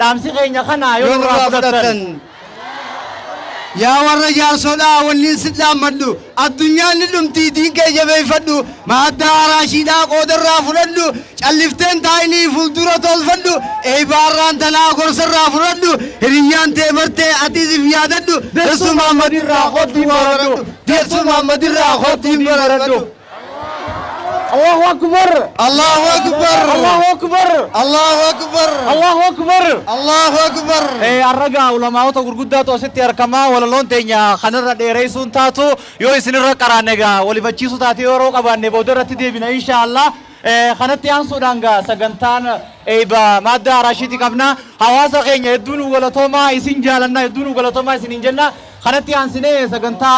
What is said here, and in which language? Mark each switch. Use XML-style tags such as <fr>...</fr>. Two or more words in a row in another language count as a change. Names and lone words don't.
<om>yaa warra jaarsodhaa wanniin sidhaammadhu addunyaan ni dhumtii diin kee jabeeffadhu maaddaa araashiidhaa qoodarraa fudhadhu callifteen taa'inii fuuldura tolfadhu eebaarraan tanaa gorsarraa fudhadhu hiriyyaan tee bartee atiisif yaadadhu dastuu Muhammadirraa kottiin baradhu.</om> <ar>الله أكبر الله أكبر الله أكبر الله أكبر الله أكبر الله أكبر.</ar> <om>Arraga ulamaa'ota gurguddaa toositti argamaa walaloon teenya kanarra dheereessuun taatu yoo isinirra qaraanega walifachiisu taate yeroo qabaanne booda irratti deebina inshaallah. kanatti aansuudhaan sagantaan eeba maaddaa araashiiti qabna hawaasa keenya hedduun galatoomaa isin jaalanna hedduun galatoomaa isin hin jenna kanatti aansinee sagantaa</om>